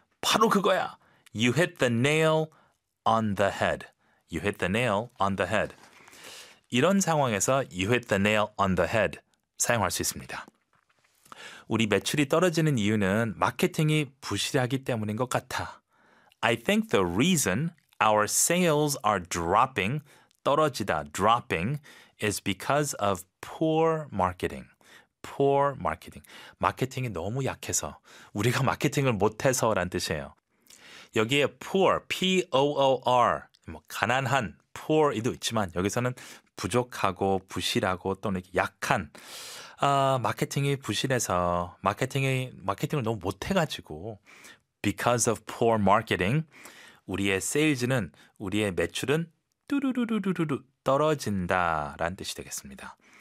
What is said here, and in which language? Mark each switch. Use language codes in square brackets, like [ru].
[ko] 바로 그거야. [en] You hit the nail on the head. You hit the nail on the head. [ko] 이런 상황에서 [en] You hit the nail on the head [ko] 사용할 수 있습니다. 우리 매출이 떨어지는 이유는 마케팅이 부실하기 때문인 것 같아. [en] I think the reason our sales are dropping, 떨어지다, dropping, is because of poor marketing. Poor marketing. [ko] 마케팅이 너무 약해서, 우리가 마케팅을 못해서 라는 뜻이에요. 여기에 poor, P-O-O-R, 뭐 가난한, poor이도 있지만 여기서는 부족하고 부실하고 또는 약한. 마케팅이 부실해서 마케팅을 너무 못해가지고 [en] because of poor marketing [ko] 우리의 세일즈는 우리의 매출은 뚜루루루루루 떨어진다라는 뜻이 되겠습니다.